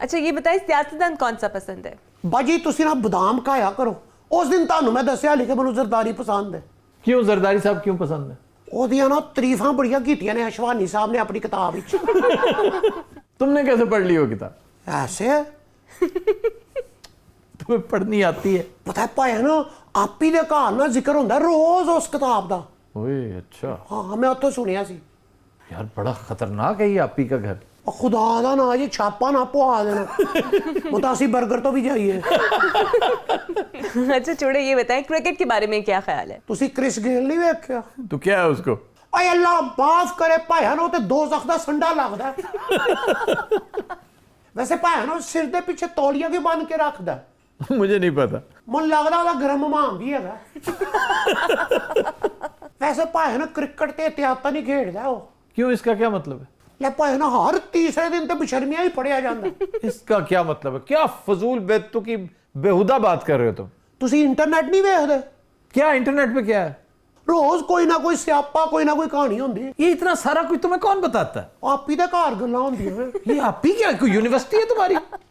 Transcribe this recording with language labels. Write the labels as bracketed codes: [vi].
[hi] अच्छा ये बताइए सियासतदान कौन सा पसंद है? [pa] ਬਾਜੀ ਤੁਸੀਂ ਨਾ ਬਦਾਮ ਖਾਇਆ ਕਰੋ। ਉਸ ਦਿਨ ਤੁਹਾਨੂੰ ਮੈਂ ਦੱਸਿਆ ਲਿਖੇ ਮੈਨੂੰ ਜ਼ਰਦਾਰੀ ਪਸੰਦ ਹੈ। [hi] क्यों जरदारी साहब क्यों पसंद है? [pa] ਉਹਦੀਆਂ ਨਾ ਤਾਰੀਫਾਂ ਬੜੀਆਂ ਕੀਤੀਆਂ ਨੇ ਅਸ਼ਵਾਨੀ ਸਾਹਿਬ ਨੇ ਆਪਣੀ ਕਿਤਾਬ ਵਿੱਚ। [hi] तुमने कैसे पढ़ ली वो किताब? [pa] ਐਸੇ [hi] तुम्हें पढ़नी आती है? [pa] ਪਤਾ ਭਾਇਆ ਨਾ ਆਪੀ ਦੇ ਘਰ ਨਾ ਜ਼ਿਕਰ ਹੁੰਦਾ ਰੋਜ਼ ਉਸ ਕਿਤਾਬ ਦਾ। [hi] ओए अच्छा, [pa] ਹਾਂ ਮੈਂ ਉੱਥੋਂ ਸੁਣਿਆ ਸੀ। [hi] यार बड़ा खतरनाक है ये आपी का घर। [pa] ਉਹ ਖੁਦਾ ਦਾ ਨਾ ਜੀ ਛਾਪਾ ਨਾ ਪਵਾ ਦੇਣਾ। ਉਹ ਤਾਂ ਅਸੀਂ 버ਗਰ ਤੋਂ ਵੀ ਜਾਈਏ। [hi] अच्छा छोड़े, ये बताएं क्रिकेट के बारे में क्या ख्याल है? [pa] ਤੁਸੀਂ ਕ੍ਰਿਸ ਗੇਲ ਨਹੀਂ ਵੇਖਿਆ? [hi] तो क्या है उसको? [pa] ਓਏ ਅੱਲਾ ਮਾਫ ਕਰੇ ਭਾਇਆ ਨਾ ਉਹ ਤੇ ਦੋਜ਼ਖ ਦਾ ਸੰਡਾ ਲੱਗਦਾ ਹੈ। ਵੈਸੇ ਭਾਇਆ ਨਾ ਸਿਰ ਦੇ ਪਿੱਛੇ ਤੌਲੀਆ ਕਿਉਂ ਬੰਨ ਕੇ ਰੱਖਦਾ? [hi] मुझे नहीं पता। [pa] ਮਨ ਲੱਗਦਾ ਉਹਦਾ ਗਰਮ ਮਾਮ ਵੀ ਹੈਗਾ। ਵੈਸੇ ਭਾਇਆ ਨਾ ਕ੍ਰਿਕਟ ਤੇ ਇਤਿਹਾਤਾ ਨਹੀਂ ਖੇਡਦਾ ਉਹ। [hi] क्यों, इसका क्या मतलब है? ਲੈ ਭਾਇਆ ਨਾ ਹਰ ਤੀਸਰੇ ਦਿਨ ਤੇ ਬਸ਼ਰਮੀਆਂ ਹੀ ਪੜਿਆ ਜਾਂਦਾ। इसका क्या मतलब है? क्या फजूल बेतुकी बेहुदा बात कर रहे हो तुम? [pa] ਤੁਸੀਂ ਇੰਟਰਨੈਟ ਨਹੀਂ ਵੇਖਦੇ? [hi] क्या इंटरनेट पे क्या है? [pa] ਰੋਜ਼ ਕੋਈ ਨਾ ਕੋਈ ਸਿਆਪਾ ਕੋਈ ਨਾ ਕੋਈ ਕਹਾਣੀ ਹੁੰਦੀ। [hi] ये इतना सारा कुछ तुम्हें कौन बताता है? [pa] ਆਪੀ ਦੇ ਘਰ ਗੱਲਾਂ ਹੁੰਦੀਆਂ ਨੇ। [hi] ये आपी क्या कोई यूनिवर्सिटी है तुम्हारी?